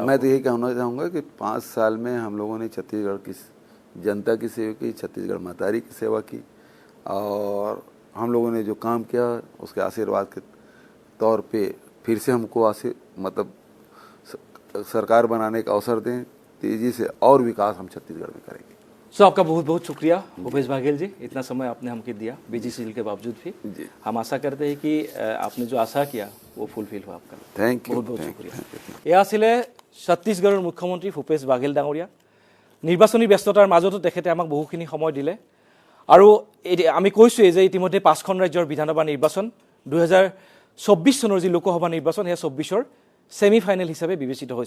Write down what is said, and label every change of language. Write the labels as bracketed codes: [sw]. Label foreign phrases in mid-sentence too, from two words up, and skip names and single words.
[hi] मैं तो यही कहना चाहूँगा कि 5 साल में हम लोगों ने छत्तीसगढ़ की जनता की सेवा की, छत्तीसगढ़ महतारी की सेवा की, और हम लोगों ने जो काम किया उसके आशीर्वाद के तौर पे फिर से हमको मतलब सरकार बनाने का अवसर दें, तेजी से और विकास हम छत्तीसगढ़ में करेंगे। सो आपका बहुत बहुत शुक्रिया भूपेश बघेल जी, इतना समय आपने हमको दिया [en] busy schedule [hi] के बावजूद भी। जी। हम आशा करते हैं कि आपने जो आशा किया वो फुलफिल हुआ आपका। [en] thank you, [hi] बहुत बहुत [en] थैंक [hi] शुक्रिया। [en] यू। [as] এয়া আছিলে ছত্তীশগড়ৰ মুখ্যমন্ত্ৰী ভূপেশ বাঘেল ডাঙৰীয়া। নিৰ্বাচনী ব্যস্ততাৰ মাজতো তেখেতে আমাক বহুখিনি সময় দিলে আৰু আমি কৈছোঁৱেই যে ইতিমধ্যে 5খন ৰাজ্যৰ বিধানসভা নিৰ্বাচন 2024 চনৰ যি লোকসভা নিৰ্বাচন সেয়া 24ৰ [en] semi final [as] হিচাপে বিবেচিত হৈছে।